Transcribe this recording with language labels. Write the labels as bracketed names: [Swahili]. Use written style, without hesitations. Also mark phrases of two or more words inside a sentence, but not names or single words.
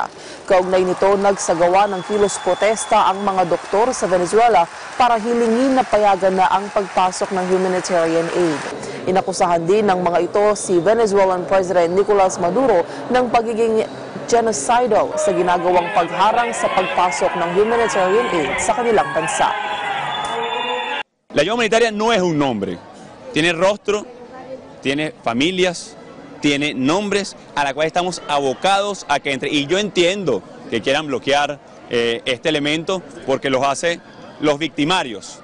[Filipino] Kaugnay nito, nagsagawa ng kilos protesta ang mga doktor sa Venezuela para hilingin na payagan na ang pagpasok ng [English] humanitarian aid. [Filipino] Inakusahan din ng mga ito si [English] Venezuelan President [Filipino] Nicolas Maduro ng pagiging genocidal sa ginagawang pagharang sa pagpasok ng [English] humanitarian aid [Filipino] sa kanilang bansa. [Spanish] La ayuda humanitaria no es un nombre. Tiene rostro, tiene familias, tiene nombres a la cual estamos abocados a que entre. Y yo entiendo que quieran bloquear este elemento porque los hace los victimarios.